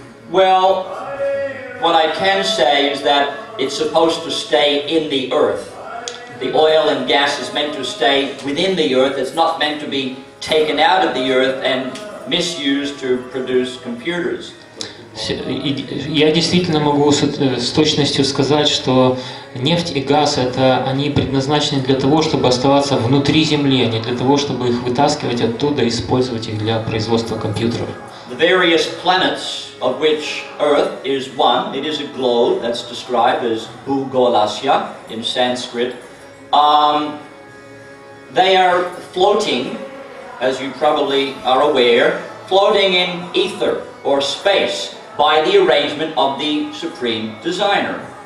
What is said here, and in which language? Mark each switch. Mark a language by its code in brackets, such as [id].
[en] Well, what I can say is that it's supposed to stay in the earth. The oil and gas is meant to stay within the earth. It's not meant to be taken out of the earth and misused to produce computers. [ru] Я действительно могу с точностью сказать, что нефть и газ, они предназначены для того, чтобы оставаться внутри Земли, а не для того, чтобы их вытаскивать оттуда и использовать их для производства компьютеров. [en] The various planets, of which Earth is one, it is a globe that's described as Bhugolasya in Sanskrit. They are floating, as you probably are aware, floating in ether or space by the arrangement of the Supreme Designer.